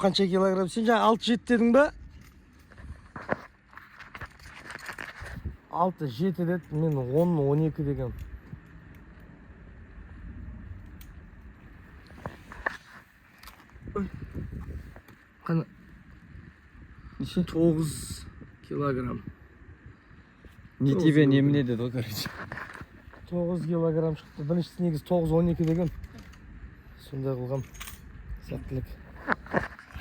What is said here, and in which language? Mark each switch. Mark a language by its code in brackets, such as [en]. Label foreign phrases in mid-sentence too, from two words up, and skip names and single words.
[kk] Сен жаңа 6-7 дедің ба? 6-7 деді, мен 10-12 дегем. Қана? 9 килограмм. [ru] Не тебе, не мне [kk] деді ғой, короче. 9 килограмм шықты. Біріншісі негіз 9-12 деген. Сондай қылған сәттілік.